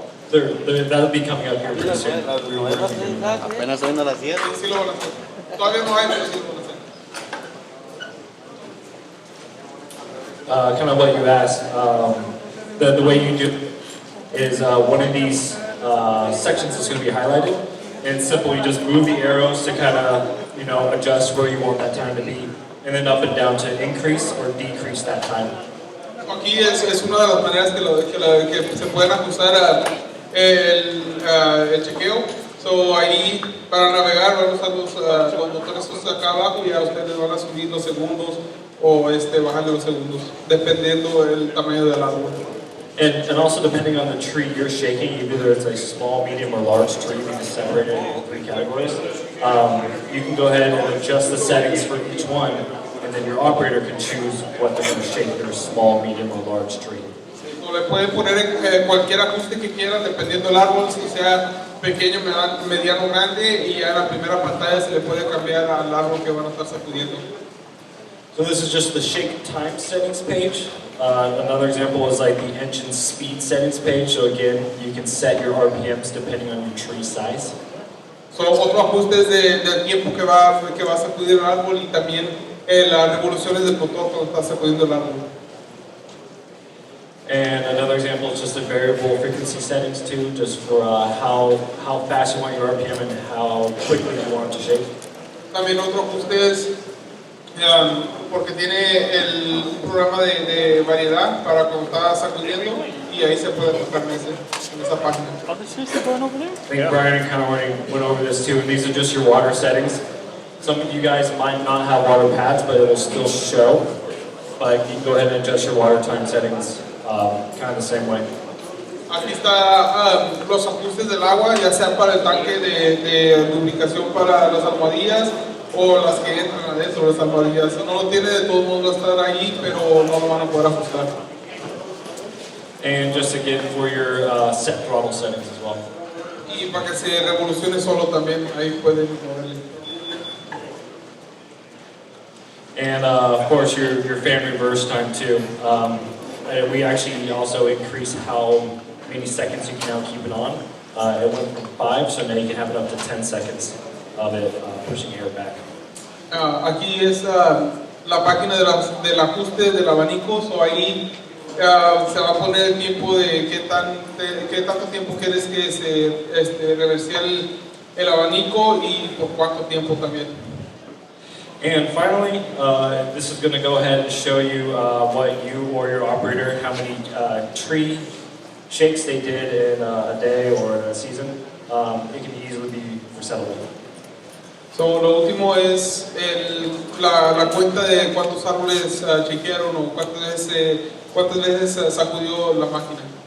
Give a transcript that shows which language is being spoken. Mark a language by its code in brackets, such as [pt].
[en] That'll be coming up here pretty soon. [es] Apenas hoy no las 7. Sí lo van a hacer. Todavía no hay, pero sí lo van a hacer. [en] Kind of what you asked, the way you do is one of these sections is going to be highlighted, and it's simple. You just move the arrows to kind of adjust where you want that time to be, and then up and down to increase or decrease that time. [es] Aquí es una de las maneras que se pueden ajustar el chequeo. So, ahí para navegar van a usar los botones acá abajo y ya ustedes van a subir los segundos o bajarle los segundos, dependiendo del tamaño del árbol. [en] And also depending on the tree you're shaking, either it's a small, medium, or large tree, we just separate it into 3 categories. You can go ahead and adjust the settings for each one, and then your operator can choose what they're going to shake, their small, medium, or large tree. [es] O le pueden poner cualquier ajuste que quieran, dependiendo del árbol, si sea pequeño, mediano, grande, y ya en la primera pantalla se le puede cambiar al árbol que van a estar sacudiendo. [en] So this is just the shake time settings page. Another example is like the engine speed settings page. So again, you can set your RPMs depending on your tree size. [es] So, otro ajuste es del tiempo que va a sacudir el árbol y también las revoluciones del motor cuando está sacudiendo el árbol. [en] And another example is just the variable frequency settings too, just for how fast you want your RPM and how quickly you want it to shake. [es] También otro ajuste es porque tiene un programa de variedad para cuando está sacudiendo y ahí se puede ajustar en esa página. [en] I think Brian kind of already went over this too, and these are just your water settings. Some of you guys might not have water pads, but it will still show. But you can go ahead and adjust your water time settings kind of the same way. [es] Aquí está los ajustes del agua, ya sea para el tanque de lubricación para las almohadillas o las que entran adentro de las almohadillas. No lo tiene de todos modos, va a estar ahí, pero no lo van a poder ajustar. [en] And just again for your set throttle settings as well. [es] Y para que se revolucione solo también, ahí pueden moverle. [en] And of course your fan reverse time too. We actually also increased how many seconds you can now keep it on. It went from 5, so now you can have it up to 10 seconds of it pushing air back. [es] Aquí es la página del ajuste del abanico, so ahí se va a poner el tiempo de qué tanto tiempo quieres que se reverse el abanico y por cuánto tiempo también. [en] And finally, this is going to go ahead and show you what you or your operator, how many tree shakes they did in a day or in a season. It can easily be resettable. [es] So, lo último es la cuenta de cuántos árboles chequearon o cuántas veces sacudió la máquina.